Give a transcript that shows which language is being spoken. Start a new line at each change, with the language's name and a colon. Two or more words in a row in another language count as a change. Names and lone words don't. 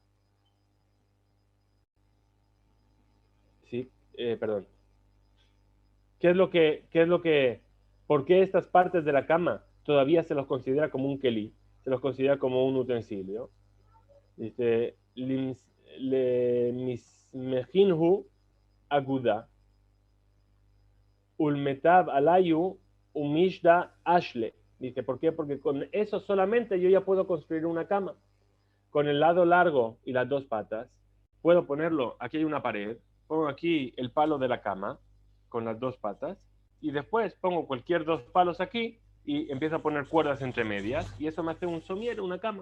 Spanish: Sí, perdón. ¿Por qué estas partes de la cama todavía se los considera como un keli? Se los considera como un utensilio.
Aramaic: Dice, le mismejinhu aguda, ulmetab alayu umishda ashle.
Spanish: Dice, ¿por qué? Porque con eso solamente yo ya puedo construir una cama. Con el lado largo y las 2 patas, puedo ponerlo, aquí hay una pared, pongo aquí el palo de la cama, con las 2 patas, y después pongo cualquier 2 palos aquí y empiezo a poner cuerdas entre medias, y eso me hace un somier, una cama.